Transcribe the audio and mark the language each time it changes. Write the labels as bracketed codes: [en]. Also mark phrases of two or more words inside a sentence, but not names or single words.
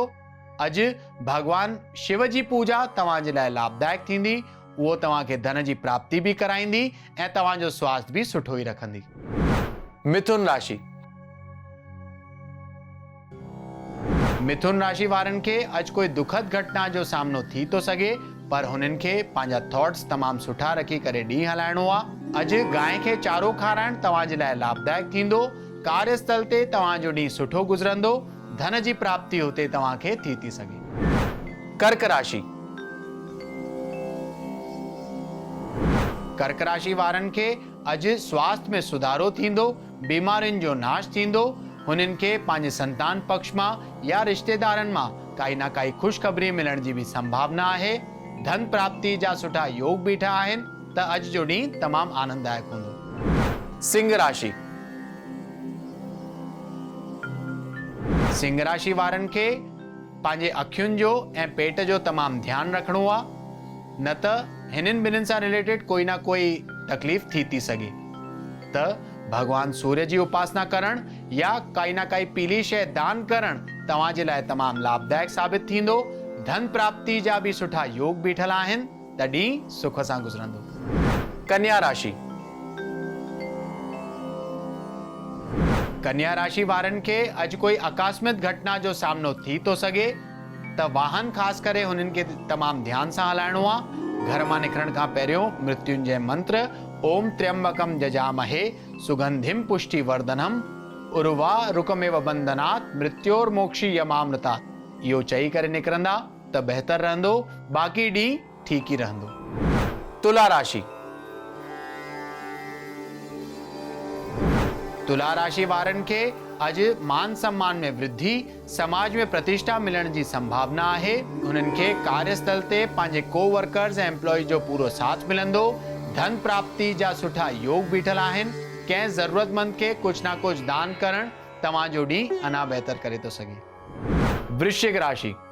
[sd] अॼु भगवान शिव जी पूजा तव्हांजे लाइ लाभदायक थींदी। उहो तव्हांखे धन जी प्राप्ति बि कराईंदी ऐं तव्हांजो स्वास्थ्य बि सुठो ई रखंदी। मिथुन राशि। मिथुन राशि वारनि खे अॼु कोई दुखद घटना जो सामनो थी थो सघे, पर हुननि खे पंहिंजा थॉट्स तमामु सुठा रखी करे ॾींहुं हलाइणो आहे। अॼु गांइ खे चारो खाराइण तव्हांजे लाइ लाभदायक थींदो। कार्यस्थल ते तव्हांजो ॾींहुं सुठो गुज़रंदो। धन जी प्राप्ति हुते तव्हांखे थी सघे। कर्क राशि। कर्क राशि वारनि खे अॼु स्वास्थ्य में सुधारो थींदो, बीमारियुनि जो नाश थींदो। हुननि खे पंहिंजे संतान पक्ष मां या रिश्तेदारनि मां काई ना काई ख़ुशख़बरी मिलण जी बि संभावना आहे। धन प्राप्ति जा सुठा योग बीठा आहिनि त अॼु जो ॾींहुं तमामु आनंददायक हूंदो। सिंह राशि। सिंह राशि वारनि खे पंहिंजे अखियुनि जो ऐं पेट जो तमामु ध्यानु रखणो आहे, न त हिननि ॿिन्हिनि सां रिलेटेड कोई ना कोई तकलीफ़ थी सघे। त भगवान सूर्य जी उपासना करण या काई ना काई पीली शइ दान करण तव्हांजे लाइ तमामु लाभदायक साबित थींदो। धन प्राप्ति जा बि सुठा योग बीठल आहिनि त ॾींहुं सुख सां गुज़रंदो। कन्या राशि। कन्या राशि वारनि खे अॼु कोई आकस्मिक घटना जो सामनो थी थो सघे, त वाहन ख़ासि करे हुननि खे तमामु ध्यान सां हलाइणो आहे। घर मां निकिरण खां पहिरियों मृत्युंजय मंत्र [sa] ओम त्र्यंबकम जजामहे सुगंधिम पुष्टि वर्धनम उर्वा रुकमेव बंधनात् मृत्योर्मोक्षी यमामृतात् [sd] इहो चई करे निकिरंदा त बहितर रहंदो। बाक़ी ॾींहुं ठीक ई रहंदो। तुला राशि। तुला राशि वारनि खे अॼु मान सम्मान में वृद्धि, समाज में प्रतिष्ठा मिलण जी संभावना आहे। हुननि खे कार्यस्थल ते पंहिंजे कोवर्कर्स ऐं एम्प्लॉय जो पूरो साथ मिलंदो। धन प्राप्ति जा सुठा योग बीठल आहिनि। कंहिं ज़रूरतमंद खे कुझु ना कुझु दान करण तव्हांजो ॾींहुं अञा बहितर करे थो सघे। वृश्चिक राशि।